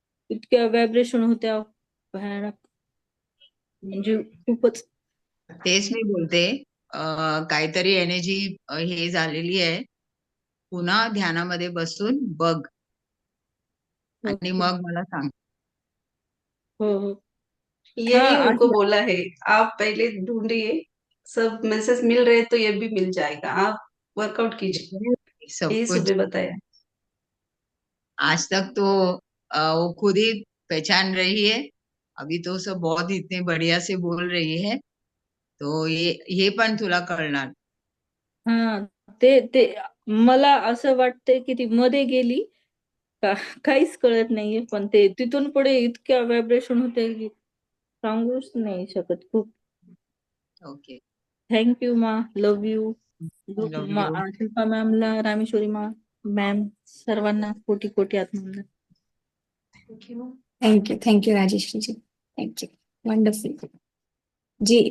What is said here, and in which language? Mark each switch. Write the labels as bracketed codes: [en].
[mr] इतक्या व्हायब्रेशन होत्या भयानक, म्हणजे खूपच. तेच मी बोलते, काहीतरी एनर्जी हे झालेली आहे. पुन्हा ध्यानामध्ये बसून बघ आणि ओके. मग मला सांग. हो हो. [hi] यही हाँ उनको आज बोला है, आप पहले ढूंढिए, सब मैसेज मिल रहे हैं तो ये भी मिल जाएगा, आप वर्कआउट कीजिए, सब यही कुछ सुबह बताया। आज तक तो वो खुद ही पहचान रही है. अभी तो सब बहुत इतने बढ़िया से बोल रही है, तो ये [mr] पण तुला कळणार. हा ते ते मला असं वाटतंय की ती मध्ये गेली का काहीच कळत नाहीये, पण ते तिथून पुढे इतक्या व्हायब्रेशन होते की सांगूच नाही शकत. खूप ओके. [en] Thank you मा, love you. Love you. [mr] Shilpa मॅमला, Rameshwari ma'am, सर्वांना कोटी कोटी आत्मवंदन. [en] Thank you, thank you Rajeshree ji, thank you, wonderful ji.